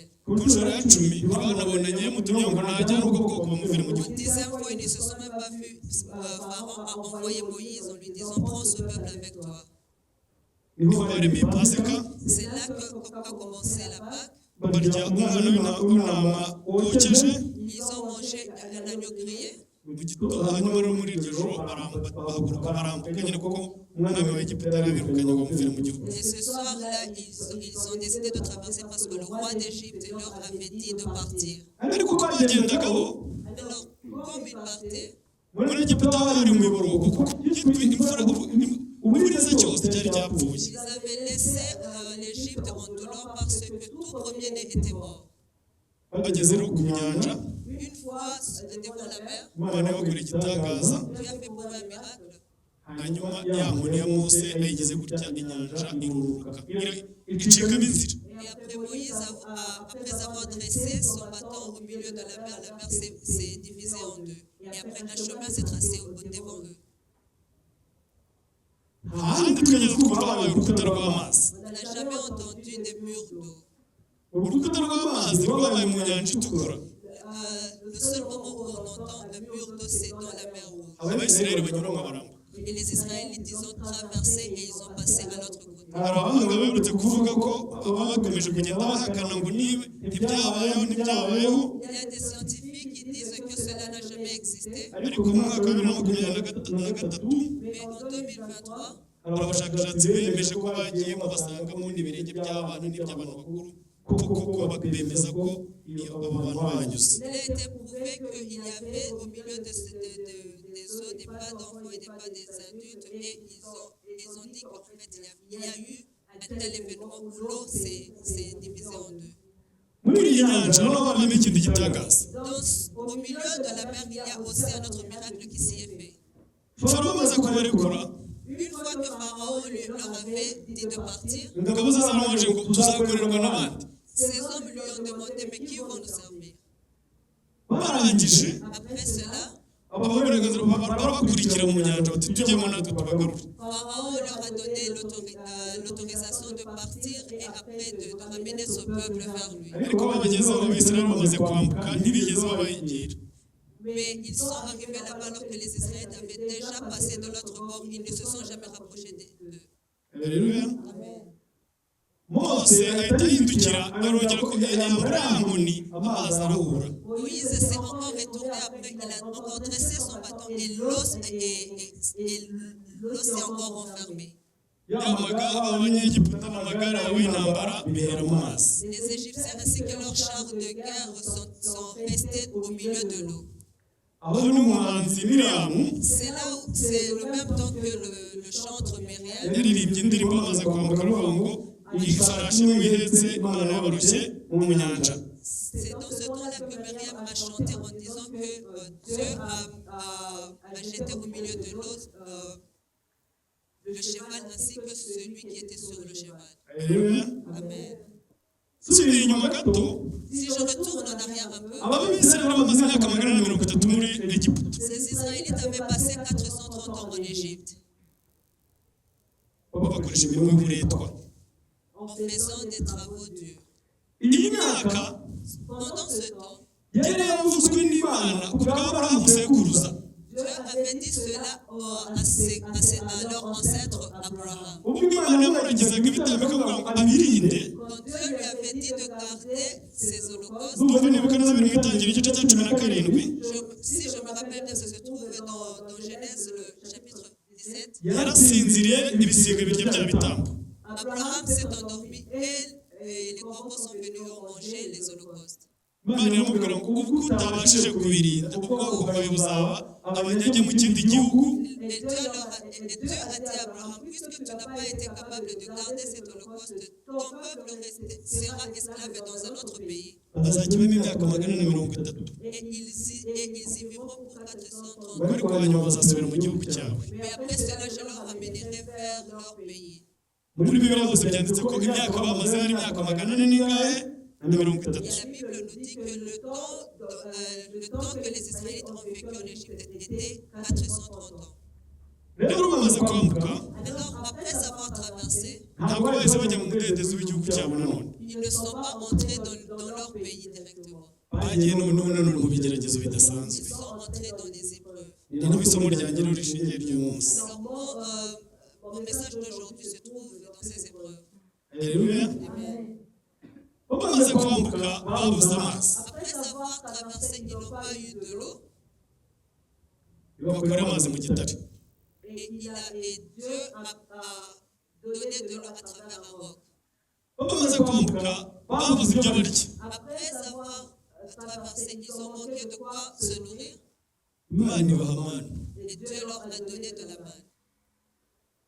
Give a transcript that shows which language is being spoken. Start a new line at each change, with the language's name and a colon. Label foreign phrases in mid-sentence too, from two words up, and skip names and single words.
Kinyarwanda: Ku nshuro ya 10 ntibanabonanye mutumye ngo najyane ubwo bwoko bamuvire mu En gihugu.
French: 10e fois, ils ne se sont même pas vus. Pharaon a envoyé Moïse en lui disant, prends ce peuple avec toi.
Kinyarwanda: Niho baremeye Pasika,
French: C'est là qu'a commencé la Pâque.
Kinyarwanda: barya umwana w'intama wokeje
French: Ils ont mangé un agneau grillé.
Kinyarwanda: mu gitondo, hanyuma rero muri iryo joro bahaguruka barambuka nyine kuko umwami wa Egiputa yarabirukanye ngo bamuvire mu gihugu.
French: Et ce soir-là, ils ont décidé de traverser parce que le roi d'Égypte leur avait dit de partir.
Kinyarwanda: Ariko uko bagendagaho
French: Alors, comme ils partaient,
Kinyarwanda: muri Egiputa bari mu miborogo kuko uburiza cyose cyari cyari cyapfuye.
French: Ils avaient laissé l'Égypte en douleur parce que tout premier-né était mort.
Kinyarwanda: Bageze rero ku nyanja,
French: Une fois devant la mer,
Kinyarwanda: Imana yabakoreye igitangaza,
French: Dieu a fait pour eux un miracle.
Kinyarwanda: hanyuma ya nkoni ya Mose ayigeze gutya, inyanja iruruka icikamo inzira.
French: Et après Moïse, après avoir dressé son bâton au milieu de la mer s'est divisée en deux. Et après, un chemin s'est tracé devant eux.
Kinyarwanda: ahandi twigeze twumva habaye urukuta rw'amazi.
French: On n'a jamais entendu des murs d'eau.
Kinyarwanda: Urukuta rw'amazi rwabaye mu nyanja itukura.
French: Le seul moment où on entend un mur d'eau, c'est dans la mer Rouge.
Kinyarwanda: Abayisiraheli banyuramo barambuka.
French: Et les Israélites, ils ont traversé et ils ont passé à l'autre côté.
Kinyarwanda: hari abahanga baherutse kuvuga ko baba bakomeje kugenda bahakana ngo niba ntibyabayeho.
French: Il y a des scientifiques qui disent que cela n'a jamais existé.
Kinyarwanda: Ariko mu mwaka wa 2023
French: Mais en 2023,
Kinyarwanda: hari abashakashatsi bemeje ko bagiyemo basangamo n'ibirenge by'abana n'iby'abantu bakuru, kuko bemeza ko abo bantu banyuze.
French: il a été prouvé qu'il y avait au milieu des eaux des pas d'enfants et des pas des adultes. Et ils ont dit qu'en fait, il y a eu un tel événement où l'eau s'est divisée en deux.
Kinyarwanda: Muri iyi nyanja naho harimo ikindi gitangaza.
French: Au milieu de la mer, il y a aussi un autre miracle qui s'y est fait.
Kinyarwanda: Farawo amaze kubarekura,
French: Une fois que Pharaon leur avait dit de partir,
Kinyarwanda: ingabo ze zaramubaje ngo tuzakorerwa n'abandi.
French: ces hommes lui ont demandé, mais qui vont nous servir?
Kinyarwanda: Barangije
French: Après cela,
Kinyarwanda: ababurenganzira barabakurikira mu nyanja bati tujyemo natwe tubagarure.
French: Pharaon leur a donné l'autorisation de partir et après de ramener ce peuple vers lui.
Kinyarwanda: Ariko babagezeho Abisiraheli bamaze kwambuka ntibigeze babagira.
French: Mais ils sont arrivés là-bas alors que les Israélites avaient déjà passé de l'autre bord. Ils ne se sont jamais rapprochés d'eux.
Kinyarwanda: Haleluya. Mose ahita ahindukira arongera ko yambura ya nkoni, amazi arahura.
French: Moïse s'est encore retourné après. Il a encore dressé son bâton et l'eau s'est encore renfermée.
Kinyarwanda: Abanyegiputa n'amagare yabo y'intambara bihera mu mazi.
French: Les Égyptiens ainsi que leurs chars de guerre sont restés au milieu de l'eau.
Kinyarwanda: Aho n'umuhanzi Miriyamu
French: C'est là où c'est le même temps que le chantre Myriam.
Kinyarwanda: yaririmbye indirimbo amaze kwambuka ruvuga ngo ifarashi wihetse Imana yabarushye mu nyanja.
French: C'est dans ce temps-là que Myriam a chanté en disant que Dieu a jeté au milieu de l'eau le cheval ainsi que celui qui était sur le cheval.
Kinyarwanda: Haleluya. Amen. Subiye inyuma gato,
French: Si je retourne en arrière un peu,
Kinyarwanda: Abisiraheli bamaze imyaka 130 muri Egiputa.
French: ces Israélites avaient passé 430 ans en Égypte
Kinyarwanda: Bakoresha imirimo y'uburetwa.
French: en faisant des travaux durs.
Kinyarwanda: Iyi myaka
French: Pendant ce temps,
Kinyarwanda: yari yavuzwe n'Imana ku bw'Aburahamu sekuruza.
French: Dieu avait dit cela à leur ancêtre Abraham.
Kinyarwanda: Ubwo Imana yamuragizaga ibitambo ikavuga ngo abirinde.
French: Quand Dieu lui avait dit de garder ses holocaustes,
Kinyarwanda: Ndumva nibuka neza biri mu Itangiriro igice cya 17.
French: si je me rappelle bien, ça se trouve dans Genèse, le chapitre 17.
Kinyarwanda: Yarasinziriye ibisiga birya bya bitambo.
French: Abraham s'est endormi et les corbeaux sont venus manger les holocaustes.
Kinyarwanda: Imana iramubwira ngo ubwo utabashije kubirinda ubwoko bwawe buzaba abanyage mu kindi gihugu.
French: Et Dieu a dit à Abraham, puisque tu n'as pas été capable de garder cet holocauste, ton peuple sera esclave dans un autre pays.
Kinyarwanda: Azakibamo imyaka 430.
French: Et ils y vivront pour 430
Kinyarwanda: Ariko hanyuma bazasubira mu gihugu cyawe.
French: Mais après cela, je leur ramènerai vers leur pays.
Kinyarwanda: Muri Bibiliya hose byanditse ko imyaka bamaze ari imyaka 430.
French: Et la Bible nous dit que le temps que les Israélites ont vécu en Égypte était 430 ans.
Kinyarwanda: Rero bamaze kwambuka,
French: Alors, après avoir traversé,
Kinyarwanda: ntabwo bahise bajya mu mudendezo w'igihugu cyabo nanone.
French: ils ne sont pas entrés dans leur pays directement.
Kinyarwanda: Bagiye nanone mu bigeragezo bidasanzwe.
French: Ils sont entrés dans des épreuves.
Kinyarwanda: Ni naho isomo ryanjye rero rishingiye ry'uyu munsi.
French: Alors, mon message d'aujourd'hui se trouve dans ces épreuves.
Kinyarwanda: Haleluya. Amen. Bamaze kwambuka babuze amazi.
French: Après avoir traversé, ils n'ont pas eu de l'eau.
Kinyarwanda: Bakora amazi mu gitare.
French: Et Dieu a donné de l'eau à travers un roc.
Kinyarwanda: Bamaze kwambuka babuze ibyo barya.
French: Après avoir traversé, ils ont manqué de quoi se nourrir.
Kinyarwanda: Imana ibaha amana.
French: Et Dieu leur a donné de la manne.